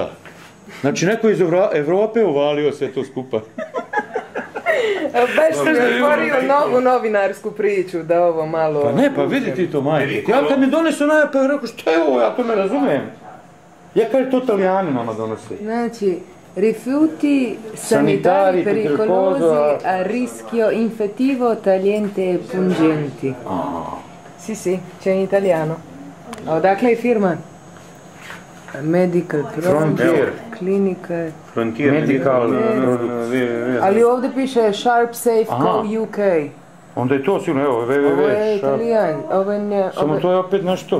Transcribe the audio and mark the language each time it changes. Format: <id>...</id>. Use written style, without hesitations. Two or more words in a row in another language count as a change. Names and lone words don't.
<sr>Znači, neko iz Evrope uvalio sve to skupa. Baš sam otvorio novu novinarsku priču, da ovo malo... Pa ne, pa vidi ti to, majke. Ja kad mi donesu najapa, rekao, šta je ovo, ja to ne razumijem. Ja kaže, to Italijani nama donose. Znači,</sr> <it>rifiuti sanitari pericolosi a rischio infettivo tagliente pungenti. Sì, c'è in italiano.</it> <sr>Odakle je firma? Medical Frontier. Klinike. Frontier Medical. Ali ovdje piše Sharp Safe Co UK. Onda je to sigurno, evo, www. Ovo je italijan, ovo je ne... Samo to je opet nešto.</sr>